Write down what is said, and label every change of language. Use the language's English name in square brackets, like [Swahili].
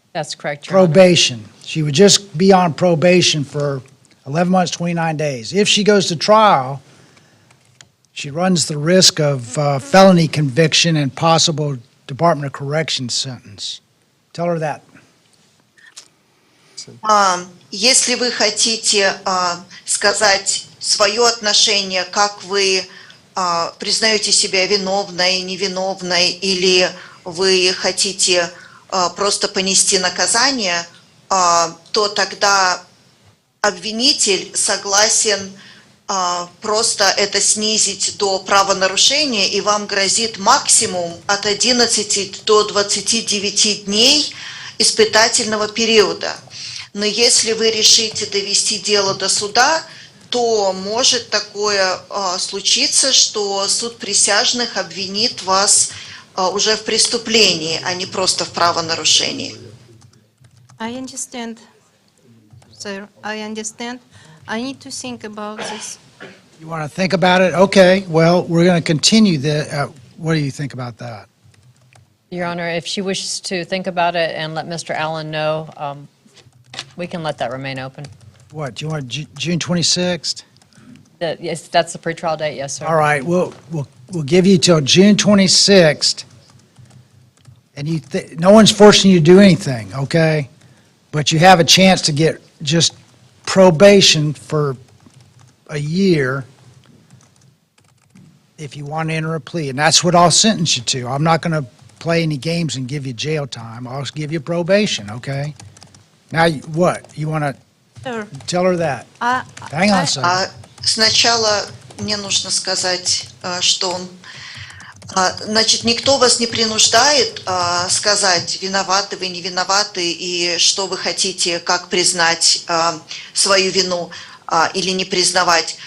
[English] That's correct, Your Honor. Probation. She would just be on probation for 11 months, 29 days. If she goes to trial, she runs the risk of felony conviction and possible Department of Corrections sentence. Tell her that. [Russian] Если вы хотите сказать свое отношение, как вы признаете себя виновной, невиновной, или вы хотите просто понести наказание, то тогда обвинитель согласен просто это снизить до правонарушения, и вам грозит максимум от 11 до 29 дней испытательного периода. Но если вы решите довести дело до суда, то может такое случиться, что суд присяжных обвинит вас уже в преступлении, а не просто в правонарушении. [English] I understand, sir. I understand. I need to think about this. You want to think about it? Okay, well, we're going to continue the, what do you think about that? Your Honor, if she wishes to think about it and let Mr. Allen know, we can let that remain open. What, do you want June 26th? Yes, that's the pretrial date, yes, sir. All right, we'll give you till June 26th, and no one's forcing you to do anything, okay? But you have a chance to get just probation for a year if you want to enter a plea, and that's what I'll sentence you to. I'm not going to play any games and give you jail time. I'll give you probation, okay? Now, what? You want to Sure. tell her that? Hang on a second. [Russian] Сначала мне нужно сказать, что он... Значит, никто вас не принуждает сказать, виноваты вы, не виноваты, и что вы хотите, как признать свою вину или не признавать.